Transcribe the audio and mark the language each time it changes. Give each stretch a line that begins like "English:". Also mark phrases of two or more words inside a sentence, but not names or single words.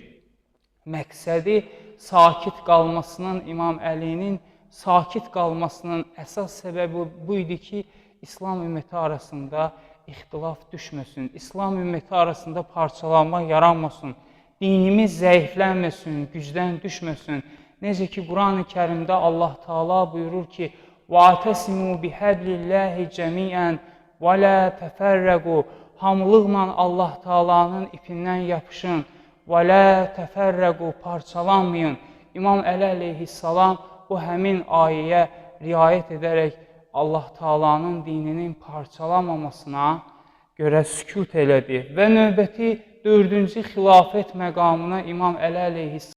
Azerbaijani: Məqsədi sakit qalmasının, İmam Əlinin sakit qalmasının əsas səbəbi bu idi ki, İslam ümməti arasında ixtilaf düşməsin, İslam ümməti arasında parçalanma yaranmasın, dinimiz zəiflənməsin, gücdən düşməsin. Necə ki, Quran-ı Kərimdə Allah Teala buyurur ki,
Arabic: وَاَتَسِمُوا بِحَبْلِ اللّٰهِ جَمِيعًا وَلَا تَفَرَّقُوا
Azerbaijani: Hamılıqla Allah Teala'nın ipindən yapışın.
Arabic: وَلَا تَفَرَّقُوا Parçalanmayın.
Azerbaijani: İmam Əli əleyhissalam bu həmin ayəyə riayət edərək Allah Teala'nın dininin parçalanmamasına görə sükut elədi və növbəti 4-cü xilafət məqamına İmam Əli əleyhissalam